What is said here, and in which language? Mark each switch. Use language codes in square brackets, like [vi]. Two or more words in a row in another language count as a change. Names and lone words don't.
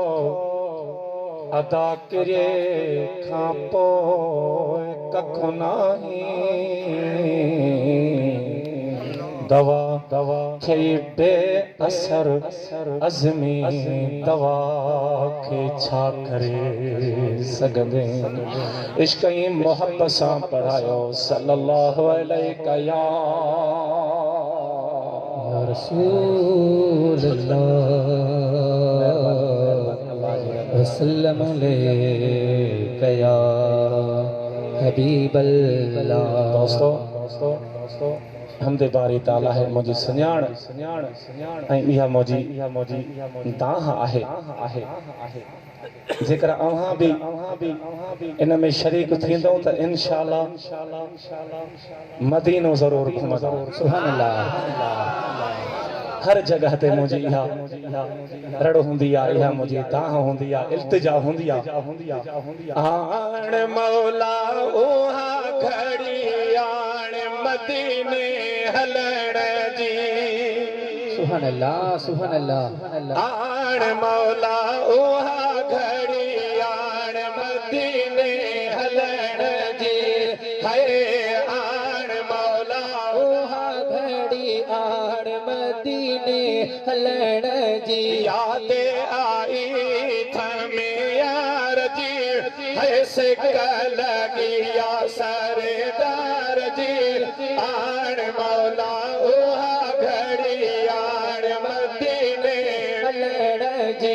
[sd] अदा किरे खां पोइ कखो नाही दवा दवा थई बे असर अज़मी दवा खे छा करे सघंदे इश्क़ ई मोहब्बत सां पढ़ायो [ar] صلى الله عليه يا رسول الله وسلم عليك يا حبيب الله [ur] دوستوں حمدِ باری تعالیٰ ہے [sd] मुझी सुञाण ऐं इहा मुझी दाह आहे जेकर अव्हां भी इन में शरीक थींदो त इंशाअल्लाह मदीनो ज़रूर घुमंदो। [ar] سبحان الله. [sd] हर जगह ते मुझी इहा रड़ हुंदी आ, इहा मुझी दाह हुंदी आ, इल्तिजा हुंदी आ। आण मौला उहा घड़ी आण मदीने हलण जी। [ar] سبحان الله، سبحان الله. [sd] आण मौला उहा घड़ी आण मदीने हलण जी। हाय आण मौला उहा घड़ी आण मदीने हलण जी। याद आई थमे यार जी। हाय सिक लगिया सरदार जी। आण मौला उहा घड़ी आण मदीने हलण जी।